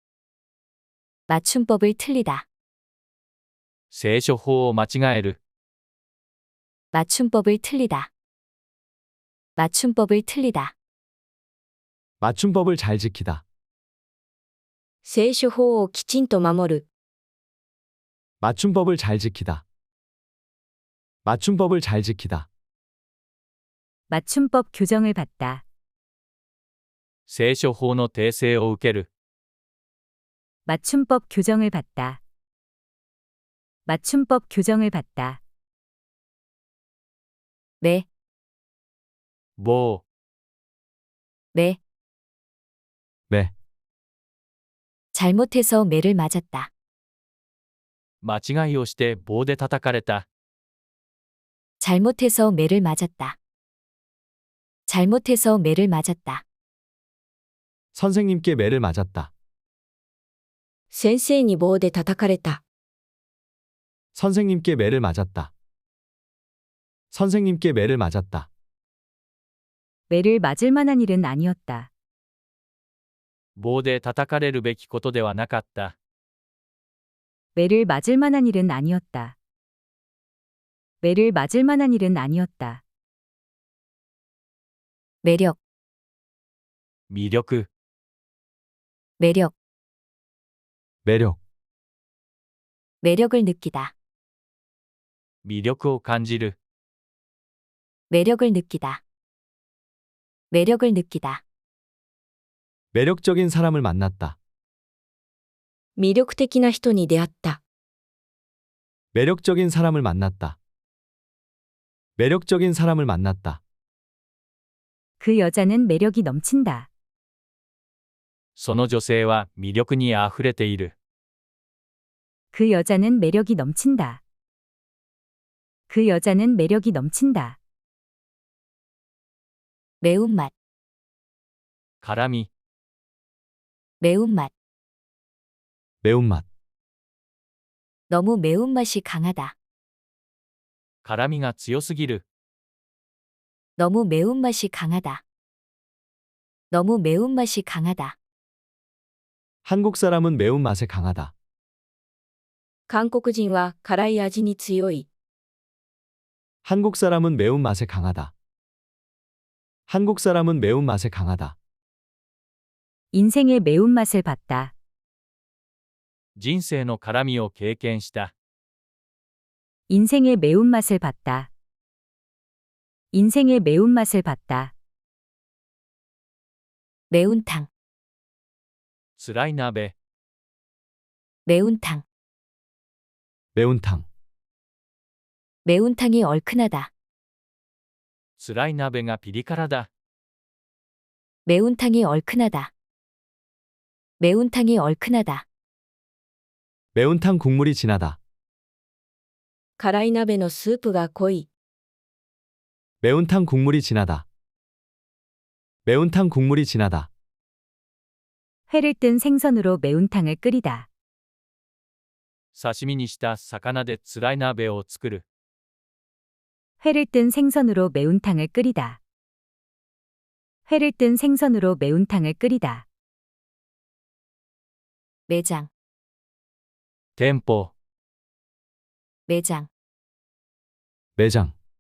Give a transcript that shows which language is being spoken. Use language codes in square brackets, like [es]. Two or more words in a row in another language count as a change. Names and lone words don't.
[ko] 맞춤법을 틀리다. [ja] 聖書法を間違える。 [ko] 맞춤법을 틀리다. 맞춤법을 틀리다. 맞춤법을 잘 지키다. [ja] 聖書法をきちんと守る。 [ko] 맞춤법을 잘 지키다. 맞춤법을 잘 지키다. 맞춤법 교정을 받다. [ja] 聖書法の訂正を受ける。 [ko] 맞춤법 교정을 받다. 맞춤법 교정을 받다. 매, [ja] 棒。 [ko] 매. 매. 잘못해서 매를 맞았다. [ja] 間違いをして棒で叩かれた。 [ko] 잘못해서 매를 맞았다. 잘못해서 매를 맞았다. 선생님께 매를 맞았다. [ja] 先生に棒で叩かれた。 [ko] 선생님께 매를 맞았다. 선생님께 매를 맞았다. 매를 맞을 만한 일은 아니었다. [ja] 棒で叩かれるべきことではなかった。 [ko] 매를 맞을 만한 일은 아니었다. 매를 맞을 만한 일은 아니었다. 매력, [ja] 魅力。 [ko] 매력, 매력. 매력을 느끼다. [ja] 魅力を感じる。 [ko] 매력을 느끼다. 매력을 느끼다. 매력적인 사람을 만났다. [ja] 魅力的な人に出会った。 [ko] 매력적인 사람을 만났다. 매력적인 사람을 만났다. 그 여자는 매력이 넘친다. [ja] その女性は魅力にあふれている。 [ko] 그 여자는 매력이 넘친다. 그 여자는 매력이 넘친다. 매운맛, [ja] 辛み。 [ko] 매운맛. 매운맛. 너무 매운맛이 강하다. [ja] 辛みが強すぎる。 [ko] 너무 매운맛이 강하다. 너무 매운맛이 강하다. 한국 사람은 매운맛에 강하다. [ja] 韓国人は辛い味に強い。 [ko] 한국 사람은 매운맛에 강하다. 한국 사람은 매운맛에 강하다. 인생의 매운맛을 봤다. [ja] 人生の辛みを経験した。 [ko] 인생의 매운맛을 봤다. 인생의 매운맛을 봤다. 매운탕, [ja] 辛い鍋。 [ko] 매운탕. 매운탕. 매운탕이 얼큰하다. [ja] 辛い鍋がピリ辛だ。 [ko] 매운탕이 얼큰하다. 매운탕이 얼큰하다. 매운탕 국물이 진하다. [ja] 辛い鍋のスープが濃い。 [ko] 매운탕 국물이 진하다. 매운탕 국물이 진하다. 회를 뜬 생선으로 매운탕을 끓이다. [ja] 刺身にした魚で辛い鍋を作る。 [ko] 회를 뜬 생선으로 매운탕을 끓이다. 회를 뜬 생선으로 매운탕을 끓이다. 매장, [ja] 店舗。 [ko] 매장. 매장.